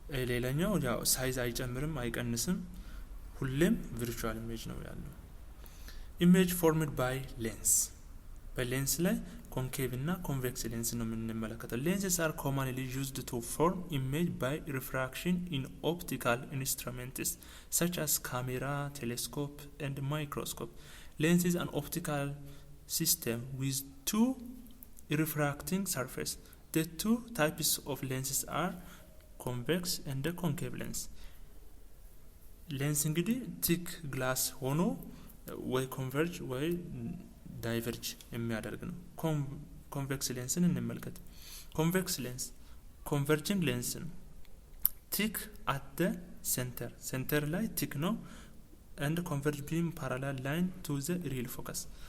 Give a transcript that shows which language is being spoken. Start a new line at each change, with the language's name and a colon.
Amharic: ሌላኛው ያው ሳይዝ አይጨምርም አይቀንስም፣ ሁሌም
English: ቪርቹዋል ኢሜጅ
Amharic: ነው ያለው።
English: ኢሜጅ ፎርምድ ባይ ሌንስ።
Amharic: በሌንስ ላይ ኮንኬቭ እና ኮንቬክስ ሌንስ ነው የምንመለከተው።
English: ሌንስስ አር ኮመንሊ ዩዝድ ቱ ፎርም ኢሜጅ ባይ ሪፍራክሽን ኢን ኦፕቲካል ኢንስትሩሜንትስ such as camera, telescope and microscope. Lens is an optical system with two refracting surface. The two types of lenses are convex and the concave lens.
Amharic: ሌንስ እንግዲህ ቲክ ግላስ ሆኖ ወይ ኮንቨርጅ ወይ ዳይቨርጅ የሚያደርግ ነው። ኮንቬክስ ሌንስን እንመልከት። ኮንቬክስ ሌንስ ኮንቨርጂንግ ሌንስ ነው። ቲክ አት ሴንተር ላይ ቲክ ነው።
English: and converge beam parallel line to the real focus.